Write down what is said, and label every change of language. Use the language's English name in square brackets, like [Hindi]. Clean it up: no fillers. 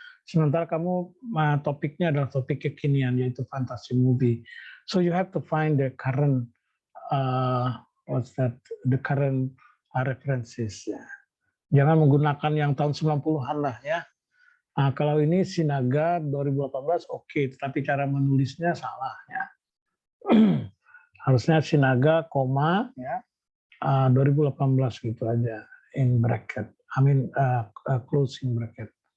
[Indonesian] Sementara kamu topiknya adalah topik kekinian yaitu fantasy movie. [English] So you have to find the current the current references ya. [Indonesian] Jangan menggunakan yang tahun 90-an lah ya. Nah, kalau ini Sinaga 2018 oke, tetapi cara menulisnya salah ya. Harusnya Sinaga, ya 2018 gitu aja [English] in bracket. Closing bracket.